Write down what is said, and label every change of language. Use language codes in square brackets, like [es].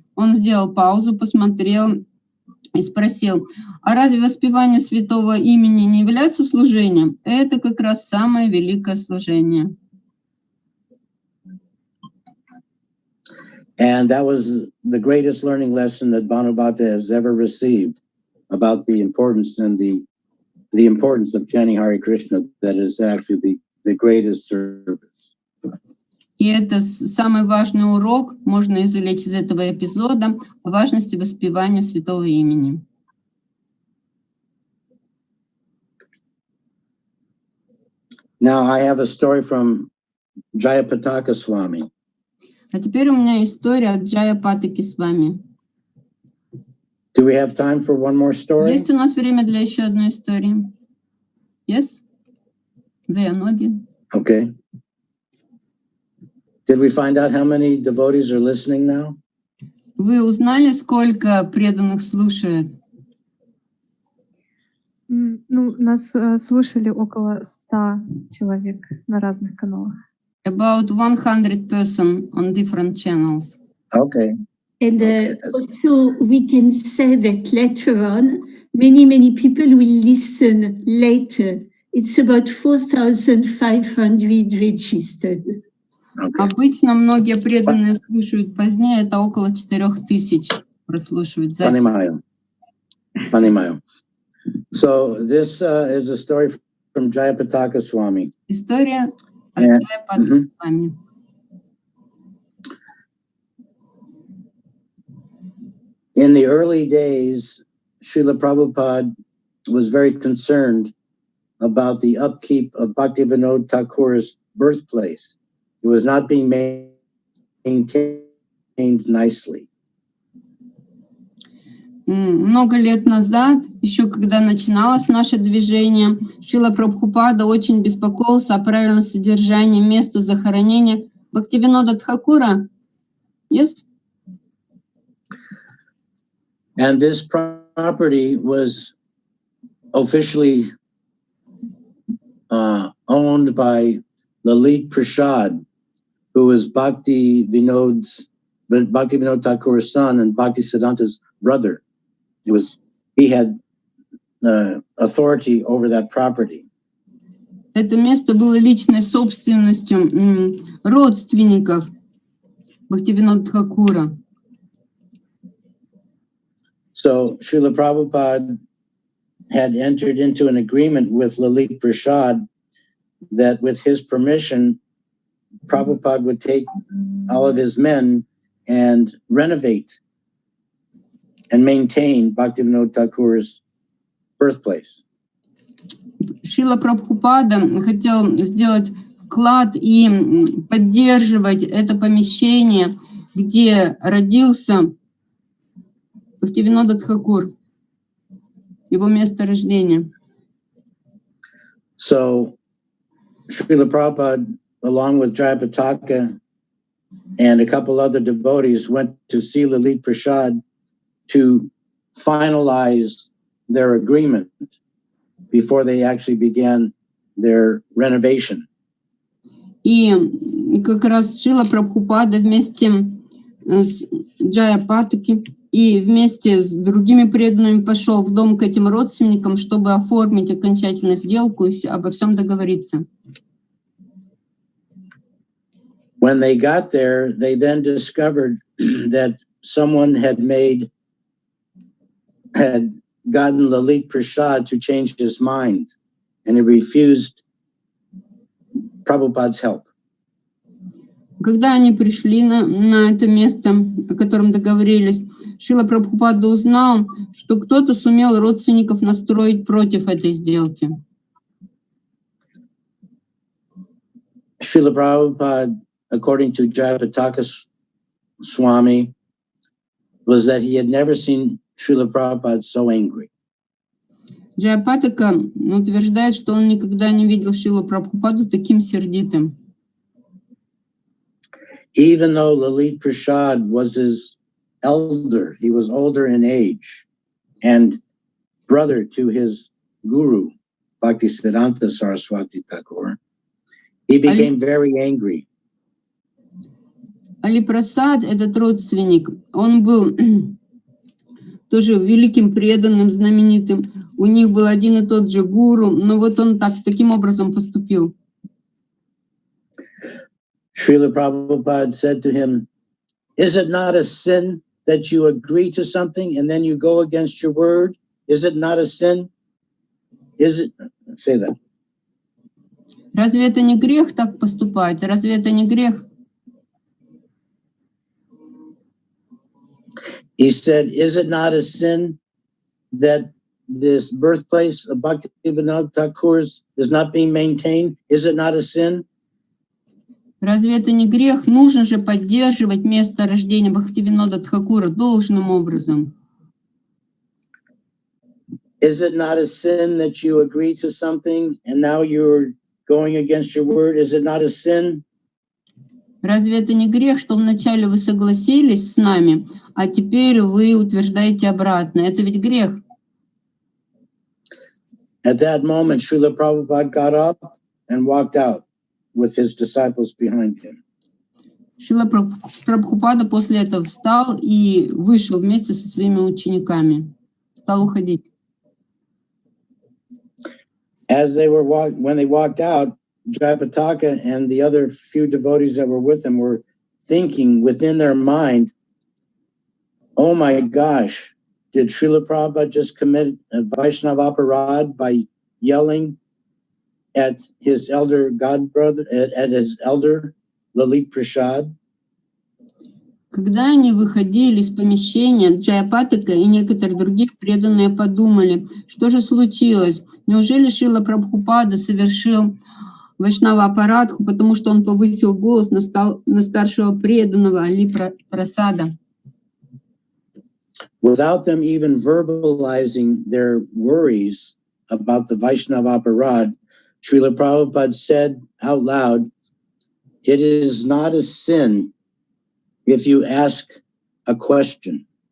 [ru] Он сделал паузу, посмотрел и спросил: «А разве воспевание святого имени не является служением?» Это как раз самое великое служение. [en] And that was the greatest learning lesson that Bhanubhata has ever received about the importance and the importance of chanting Hare Krishna, that is actually the greatest service. [ru] И это самый важный урок, можно извлечь из этого эпизода, о важности воспевания святого имени. [en] Now I have a story from Jayapataka Swami. [ru] А теперь у меня история от Джаяпатаки с вами. [en] Do we have time for one more story? [ru] Есть у нас время для еще одной истории? [en] Yes? Заянодин. Okay. Did we find out how many devotees are listening now? [ru] Вы узнали, сколько преданных слушают? Ну, нас слушали около 100 человек на разных каналах. [en] About 100 person on different channels. Okay. And also we can say that later on, many people will listen later. It's about 4,500 registered. Okay. [ru] Обычно многие преданные слушают позднее, это около 4000 прослушивают запись. Понимаю. [en] So this is a story from Jayapataka Swami. [ru] История от Джаяпатаки Свами. [en] In the early days, Srila Prabhupada was very concerned about the upkeep of Bhaktivinoda Thakur's birthplace. It was not being maintained nicely. [ru] Много лет назад, еще когда начиналось наше движение, Шрила Прабхупада очень беспокоился о правильном содержании места захоронения Бхактивинода Тхакура. [en] Yes? And this property was officially owned by Lalit Prasad, who was Bhakti Vinod Thakur's son and Bhakti Siddhanta's brother. He had authority over that property. [ru] Это место было личной собственностью родственников Бхактивинода Тхакура. [en] So Srila Prabhupada had entered into an agreement with Lalit Prasad that with his permission, Prabhupada would take all of his men and renovate and maintain Bhaktivinoda Thakur's birthplace. [ru] Шрила Прабхупада хотел сделать вклад и поддерживать это помещение, где родился Бхактивинода Тхакур, его место рождения. [en] So Srila Prabhupada, along with Jayapataka and a couple other devotees, went to see Lalit Prasad to finalize their agreement before they actually began their renovation. [ru] И как раз Шрила Прабхупада вместе с Джаяпатаки и вместе с другими преданными пошел в дом к этим родственникам, чтобы оформить окончательную сделку и обо всем договориться. [en] When they got there, they then discovered that someone had gotten Lalit Prasad to change his mind, and he refused Prabhupada's help. [ru] Когда они пришли на это место, о котором договорились, Шрила Прабхупада узнал, что кто-то сумел родственников настроить против этой сделки. [en] Srila Prabhupada, according to Jayapataka Swami, was that he had never seen Srila Prabhupada so angry. [ru] Джаяпатака утверждает, что он никогда не видел Шрилу Прабхупаду таким сердитым. [en] Even though Lalit Prasad was his elder, he was older in age, and brother to his guru, Bhakti Siddhanta Saraswati Thakur, he became very angry. [ru] Али Прасад, этот родственник, он был тоже великим преданным, знаменитым. У них был один и тот же гуру, но вот он таким образом поступил. [en] Srila Prabhupada said to him, "Is it not a sin that you agree to something and then you go against your word? Is it not a sin? Is it?" Say that. [ru] Разве это не грех так поступать? Разве это не грех? [en] He said, "Is it not a sin that this birthplace of Bhaktivinoda Thakur's is not being maintained? Is it not a sin?" [ru] Разве это не грех? Нужно же поддерживать место рождения Бхактивинода Тхакура должным образом. [en] Is it not a sin that you agree to something and now you're going against your word? Is it not a sin? [ru] Разве это не грех, что вначале вы согласились с нами, а теперь вы утверждаете обратно? Это ведь грех. [en] At that moment, Srila Prabhupada got up and walked out with his disciples behind him. [ru] Шрила Прабхупада после этого встал и вышел вместе со своими учениками. Стал уходить. [en] When they walked out, Jayapataka and the other few devotees that were with him were thinking within their mind, "Oh my gosh, did Srila Prabhupada just commit a Vaishnava aparad by yelling at his elder godbrother, at his elder Lalit Prasad?" [ru] Когда они выходили из помещения, Джаяпатака и некоторые другие преданные подумали, что же случилось? Неужели Шрила Прабхупада совершил Вайшнава аппаратху, потому что он повысил голос на старшего преданного Али Прасада? [en] Without them even verbalizing their worries about the Vaishnava aparad, Srila Prabhupada said out loud, "It is not a sin if you ask a question."